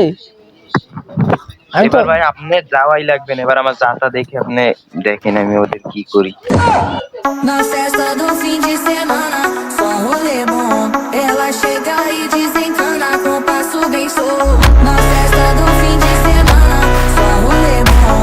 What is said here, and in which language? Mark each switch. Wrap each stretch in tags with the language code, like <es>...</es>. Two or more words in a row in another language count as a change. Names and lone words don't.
<bn>এবার ভাই আপনি যাওয়াই লাগবে না, এবার আমার যাতা দেখে আপনি দেখেন আমি ওদের কি করি।</bn> <pt>Na festa do fim de semana, só um rolê bom. bem solto. Na festa do fim de semana, só rolê bom.</pt>